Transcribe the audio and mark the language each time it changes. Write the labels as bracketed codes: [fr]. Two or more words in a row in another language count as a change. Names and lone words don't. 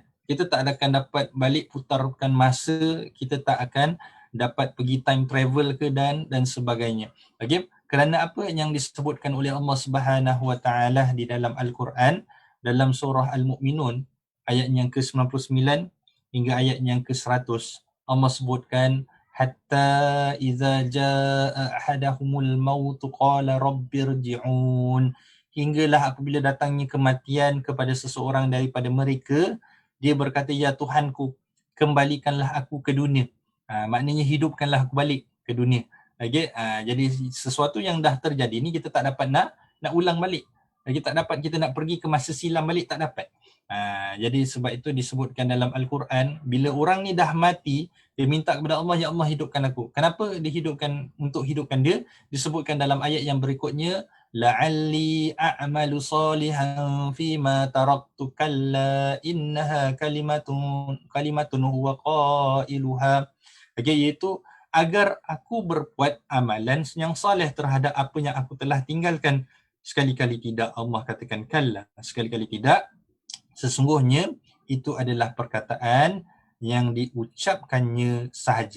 [ms] Kita tak akan dapat balik putarkan masa, kita tak akan dapat pergi [en] time travel [ms] ke dan sebagainya. Okey, kerana apa yang disebutkan oleh [ar] الله سبحانه وتعالى [ms] di dalam Al-Quran dalam surah Al-Mu'minun ayat yang ke-99 hingga ayat yang ke-100, Allah sebutkan [ar] حتى إذا جاء أحدهم الموت قال رب ارجعون, [ms] hinggalah apabila datangnya kematian kepada seseorang daripada mereka, dia berkata, ya Tuhanku, kembalikanlah aku ke dunia. Maknanya hidupkanlah aku balik ke dunia. Okay? Jadi sesuatu yang dah terjadi ni kita tak dapat nak ulang balik. Kita tak dapat, kita nak pergi ke masa silam balik, tak dapat. Jadi sebab itu disebutkan dalam Al-Quran, bila orang ni dah mati, dia minta kepada Allah, ya Allah hidupkan aku. Kenapa dihidupkan? Untuk hidupkan dia, disebutkan dalam ayat yang berikutnya, [ar] لعلي أعمل صالحا فيما تركت كلا إنها كلمة هو قائلها. [ms] Okay, iaitu agar aku berbuat amalan yang soleh terhadap apa yang aku telah tinggalkan. Sekali-kali tidak, Allah katakan kalla. Sekali-kali tidak, sesungguhnya itu adalah perkataan yang diucapkannya sahaja.